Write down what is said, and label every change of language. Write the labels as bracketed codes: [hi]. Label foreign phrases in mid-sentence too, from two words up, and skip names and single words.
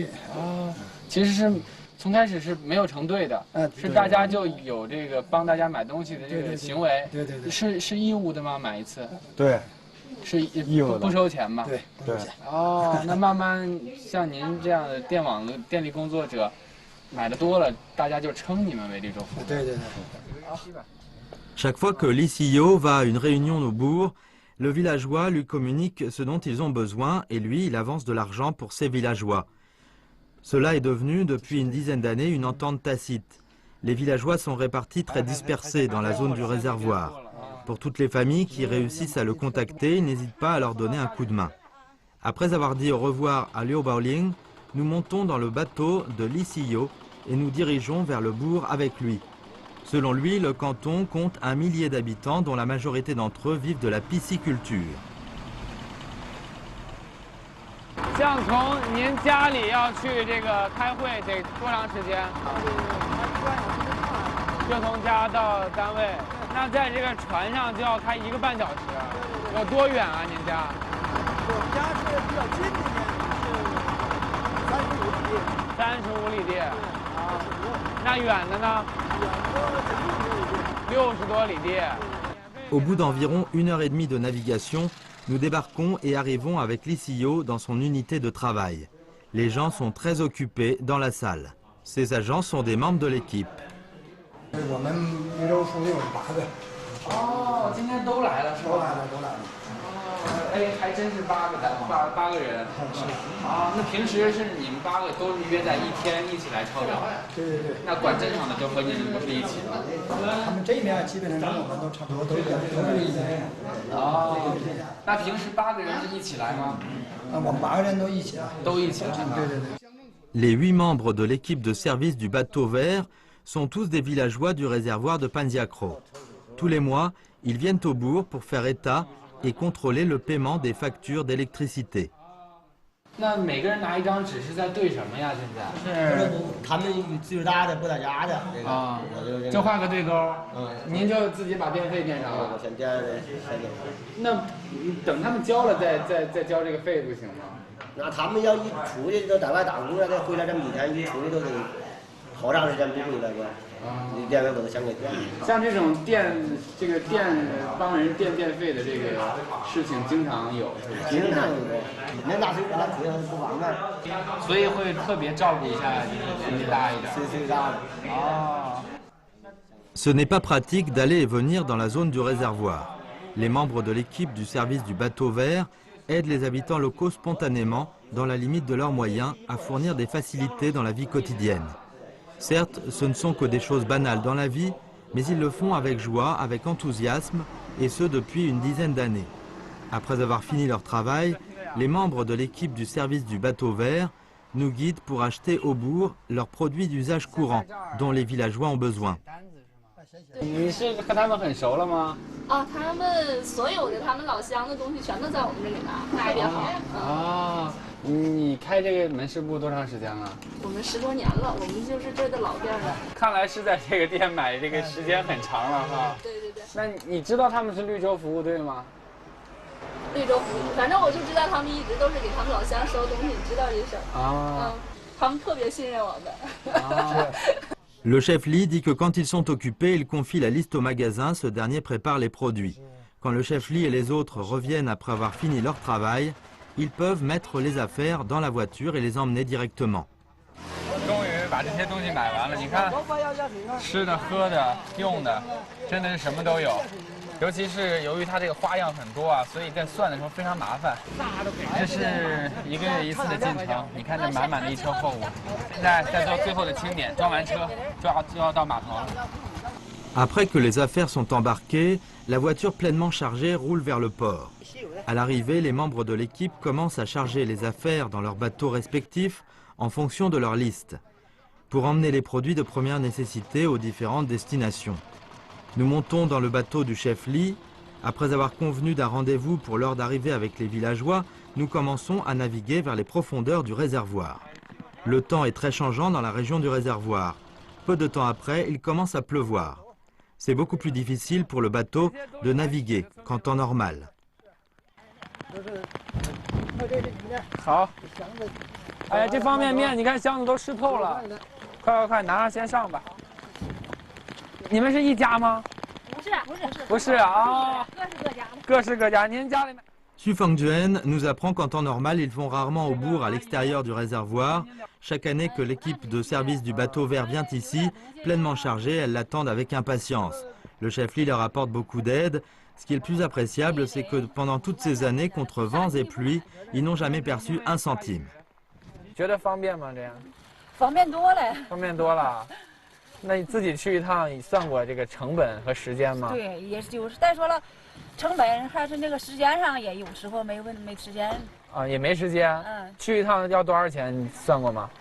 [zh] 啊，其实是从开始是没有成队的，是大家就有这个帮大家买东西的这个行为。对，是义务的吗？买一次？对。 是不收钱吗？对，不收钱。哦，那慢慢像您这样的电力工作者，买的多了，大家就称你们为绿洲服务。对。 [fr] Chaque fois que l'ICIO va à une réunion au bourg, le villageois lui communique ce dont ils ont besoin et lui, il avance de l'argent pour ses villageois. Cela est devenu, depuis une dizaine d'années, une entente tacite. Les villageois sont répartis très dispersés dans la zone du réservoir. Pour toutes les familles qui réussissent à le contacter, il n'hésite pas à leur donner un coup de main. Après avoir dit au revoir à Liu Baoling, nous montons dans le bateau de l'ICIO et nous dirigeons vers le bourg avec lui. Selon lui, le canton compte 1 millier d'habitants dont la majorité d'entre eux vivent de la pisciculture. [zh] 像从您家里要去这个开会得多长时间？就从家到单位。那在这个船上就要开1个半小时，有多远啊？您家？我们家是比较近的呢，是35里地。35里地。啊，那远的呢？60多里地。 [fr] Au bout d'environ 1h30 de navigation, nous débarquons et arrivons avec l'ICIO dans son unité de travail. Les gens sont très occupés dans la salle. Ces agents sont des membres de l'équipe. [zh] 我们绿洲服务队有8个。哦，今天都来了是吧？都来了。哦，哎，还真是8个人。是。啊，那平时是你们8个都是约在一天一起来抄表？对。那管镇上的就和你们不是一起吗？他们这面基本上跟我们都差不多，都是一起。哦。那平时8个人是一起来吗？我们8个人都一起来。都一起来。对。 [fr] Les 8 membres de l'équipe de service du bateau vert sont tous des villageois du réservoir de Panziacro. Tous les mois, ils viennent au bourg pour faire état et contrôler le paiement des factures d'électricité. [zh] 那每个人拿一张纸是在对什么呀？现在是他们最大的不大家的这个啊，就画个对勾。您就自己把电费垫上了。先垫的，那等他们交了再交这个费不行吗？那他们要一出去都在外打工了，再回来这么几天，一出去都得好长时间不回来吧？你电费我都想给垫。像这种帮人垫电费的这个事情经常有，是吧？经常有，年大岁数了，腿上不方便，所以会特别照顾一下年纪大一点。岁数大的。哦。 [fr] Ce n'est pas pratique d'aller et venir dans la zone du réservoir. Les membres de l'équipe du service du bateau vert aident les habitants locaux spontanément, dans la limite de leurs moyens, à fournir des facilités dans la vie quotidienne. Certes, ce ne sont que des choses banales dans la vie, mais ils le font avec joie, avec enthousiasme, et ce depuis une dizaine d'années. Après avoir fini leur travail, les membres de l'équipe du service du bateau vert nous guident pour acheter au bourg leurs produits d'usage courant, dont les villageois ont besoin. [zh] 你是和他们很熟了吗？啊，他们所有的他们老乡的东西全都在我们这里拿，卖的好。啊，你开这个门市部多长时间了？我们10多年了，我们就是这的老店了。看来是在这个店买这个时间很长了哈。对对对。那你知道他们是绿洲服务队吗？绿洲服务，反正我就知道他们一直都是给他们老乡收东西，知道这事儿。啊。他们特别信任我们。啊。 [fr] Le chef Lee dit que quand ils sont occupés, il confie la liste au magasin, ce dernier prépare les produits. Quand le chef Lee et les autres reviennent après avoir fini leur travail, ils peuvent mettre les affaires dans la voiture et les emmener directement. [zh] 终于把这些东西买完了，你看，吃的、喝的、用的，真的是什么都有。尤其是由于它这个花样很多啊，所以在算的时候非常麻烦。这是1个月1次的进城，你看这满满的一车货物。现在在做最后的清点，装完车就要到码头了。 [fr] Après que les affaires sont embarquées, la voiture pleinement chargée roule vers le port. À l'arrivée, les membres de l'équipe commencent à charger les affaires dans leurs bateaux respectifs en fonction de leur liste, pour emmener les produits de première nécessité aux différentes destinations. Nous montons dans le bateau du chef Lee. Après avoir convenu d'un rendez-vous pour l'heure d'arrivée avec les villageois, nous commençons à naviguer vers les profondeurs du réservoir. Le temps est très changeant dans la région du réservoir. Peu de temps après, il commence à pleuvoir. C'est beaucoup plus difficile pour le bateau de naviguer qu'en temps normal. [zh] 好，哎呀，这方便面，你看箱子都湿透了，快，拿上先上吧。你们是一家吗？不是啊，各是各家。您家里面。 [fr] Xu Fangjuan nous apprend qu'en temps normal, ils vont rarement au bourg à l'extérieur du réservoir. Chaque année que l'équipe de service du bateau vert vient ici, pleinement chargée, elles l'attendent avec impatience. Le chef Lee leur apporte beaucoup d'aide. Ce qui est le plus appréciable, c'est que pendant toutes ces années, contre vents et pluies, ils n'ont jamais perçu un centime. [zh] 觉得方便吗？这样？方便多了。方便多了。那你自己去一趟，你算过这个成本和时间吗？对，也就是再说了。成本还是那个时间上也有时候没时间啊，也没时间。去一趟要多少钱？你算过吗？